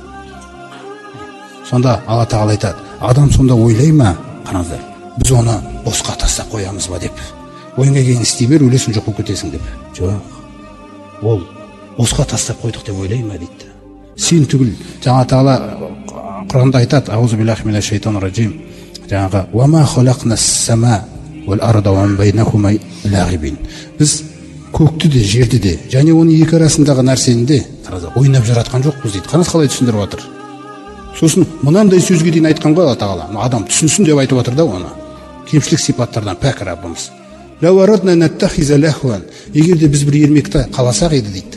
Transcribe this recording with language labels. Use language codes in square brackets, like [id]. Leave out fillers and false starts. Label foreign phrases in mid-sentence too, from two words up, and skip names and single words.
[kk] Сонда Алла тағала айтады, адам сонда ойлай ма, қараңыздар, біз оны босқа тастап қоямыз ба деп. Ойыңа келгенін істей бер, өлесің жоқ болып кетесің деп. Жоқ. Ол босқа тастап қойдық деп ойлай ма дейді. Сен түгіл, жаңа тағала Құранда айтады, [ar] أعوذ بالله من الشيطان الرجيم. Жаңағы وما خلقنا السماء والأرض وبينهما لاعبين. [kk] Біз көкті де, жерді де, және оның екі арасындағы нәрсені де ойнап жаратқан жоқпыз дейді. Қараңыз қалай түсіндіріп жатыр. Сосын мынандай сөзге дейін айтқан ғой Алла тағала. Адам түсінсін деп айтып жатыр да оны. Кемшілік сипаттардан пәк Раббымыз. [ar] لو أردنا نتخذ لهوا. [kk] Егер де біз бір ермекті қаласақ еді дейді.